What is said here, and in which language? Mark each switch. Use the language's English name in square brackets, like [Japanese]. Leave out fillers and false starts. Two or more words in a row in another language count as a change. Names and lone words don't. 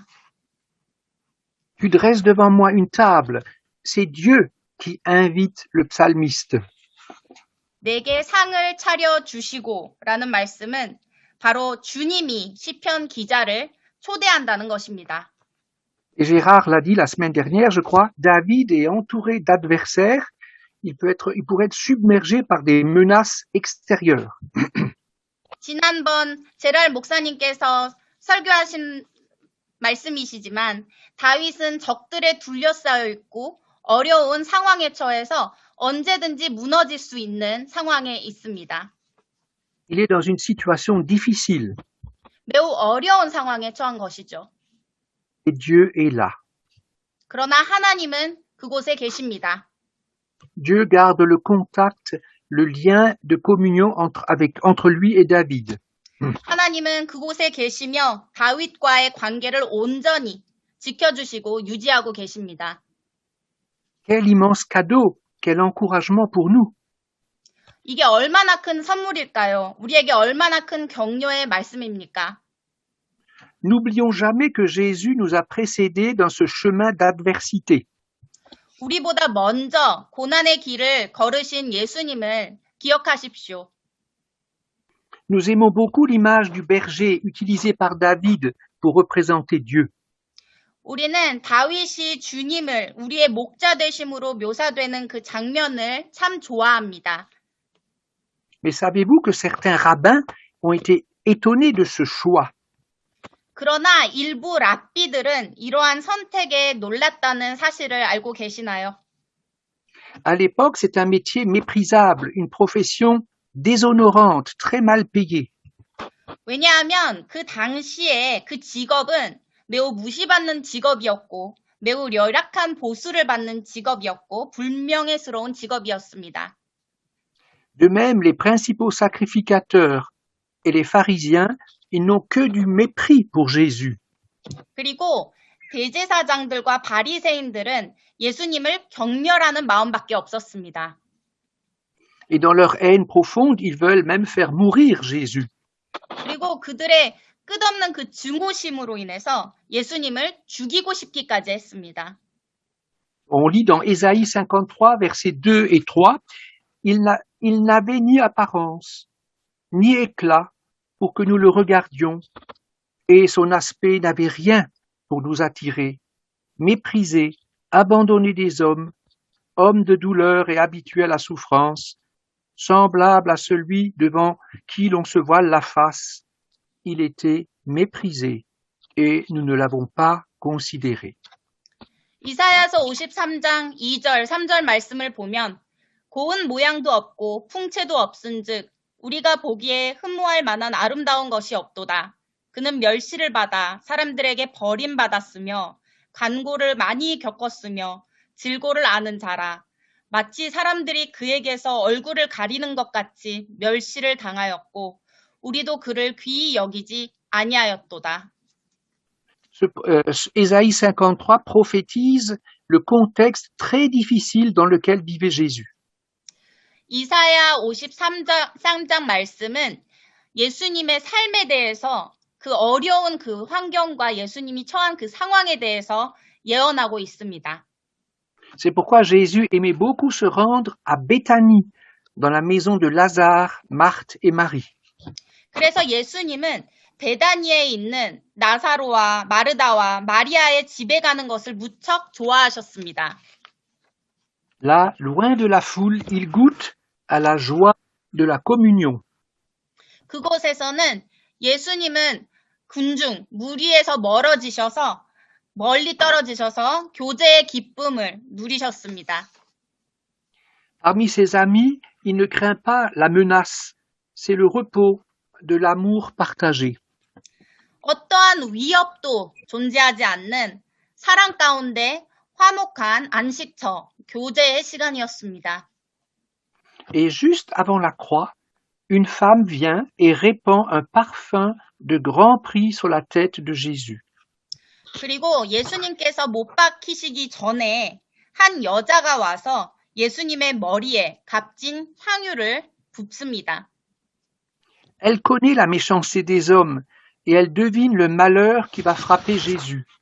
[French] Tu dresses devant moi une table. C'est Dieu qui invite le psalmiste. [Korean] 내게 상을 차려 주시고라는 말씀은 바로 주님이 시편 기자를 초대한다는 것입니다. [French] Et Gérard l'a dit la semaine dernière, je crois, David est entouré d'adversaires. Il pourrait être submergé par des menaces extérieures. [Korean] 지난번 제랄 목사님께서 설교하신 말씀이시지만 다윗은 적들에 둘러싸여 있고 어려운 상황에 처해서 언제든지 무너질 수 있는 상황에 있습니다. [French] Il est dans une situation difficile. [Korean] 매우 어려운 상황에 처한 것이죠. [French] Et Dieu est là. [Korean] 그러나 하나님은 그곳에 계십니다. [French] Dieu garde le contact, le lien de communion entre lui et David. [Korean] 하나님은 그곳에 계시며 다윗과의 관계를 온전히 지켜주시고 유지하고 계십니다. [French] Quel immense cadeau, quel encouragement pour nous. [Korean] 이게 얼마나 큰 선물일까요? 우리에게 얼마나 큰 격려의 말씀입니까? [French] N'oublions jamais que Jésus nous a précédés dans ce chemin d'adversité. [Korean] 우리보다 먼저 고난의 길을 걸으신 예수님을 기억하십시오. [French] Nous aimons beaucoup l'image du berger utilisée par David pour représenter Dieu. [Korean] 우리는 다윗이 주님을 우리의 목자 되심으로 묘사되는 그 장면을 참 좋아합니다. [French] Mais savez-vous que certains rabbins ont été étonnés de ce choix? [Korean] 그러나 일부 랍비들은 이러한 선택에 놀랐다는 사실을 알고 계시나요? [French] À l'époque, c'est un métier méprisable, une profession déshonorante, très mal payée. [Korean] 왜냐하면 그 당시에 그 직업은 매우 무시받는 직업이었고 매우 열악한 보수를 받는 직업이었고 불명예스러운 직업이었습니다. [French] De même, les principaux sacrificateurs et les pharisiens, ils n'ont que du mépris pour Jésus. [Korean] 그리고 대제사장들과 바리새인들은 예수님을 경멸하는 마음밖에 없었습니다. [French] Et dans leur haine profonde, ils veulent même faire mourir Jésus. [Korean] 그리고 그들의 끝없는 그 증오심으로 인해서 예수님을 죽이고 싶기까지 했습니다. [French] On lit dans Ésaïe 53, versets 2 et 3, il n'avait ni apparence, ni éclat pour que nous le regardions, et son aspect n'avait rien pour nous attirer, méprisé, abandonné des hommes, homme de douleur et habitué à la souffrance, semblable à celui devant qui l'on se voile la face. Il était méprisé et nous ne l'avons pas considéré. [Korean] 이사야서 53장 2절, 3절 말씀을 보면 고운 모양도 없고 풍채도 없은즉 우리가 보기에 흠모할 만한 아름다운 것이 없도다. 그는 멸시를 받아 사람들에게 버림받았으며 간고를 많이 겪었으며 질고를 아는 자라. 마치 사람들이 그에게서 얼굴을 가리는 것 같이 멸시를 당하였고 우리도 그를 귀히 여기지 아니하였도다. [French] Ésaïe 53 prophétise le contexte très difficile dans lequel vivait Jésus. [Korean] 이사야 53장 말씀은 예수님의 삶에 대해서 그 어려운 그 환경과 예수님이 처한 그 상황에 대해서 예언하고 있습니다. [French] C'est pourquoi Jésus aimait beaucoup se rendre à Béthanie, dans la maison de Lazare, Marthe et Marie. [Korean] 그래서 예수님은 베다니에 있는 나사로와 마르다와 마리아의 집에 가는 것을 무척 좋아하셨습니다. [French] Là, loin de la foule, il goûte à la joie de la communion. [Korean] 그곳에서는 예수님은 군중, 무리에서 멀리 떨어지셔서 교제의 기쁨을 누리셨습니다. [French] Parmi ses amis, il ne craint pas la menace. C'est le repos de l'amour partagé. [Korean] 어떠한 위협도 존재하지 않는 사랑 가운데 화목한 안식처, 교제의 시간이었습니다. [French] Et juste avant la croix, une femme vient et répand un parfum de grand prix sur la tête de Jésus. [Korean] 그리고 예수님께서 못 박히시기 전에 한 여자가 와서 예수님의 머리에 값진 향유를 붓습니다. [French] Elle connaît la méchanceté des hommes et elle devine le malheur qui va frapper Jésus.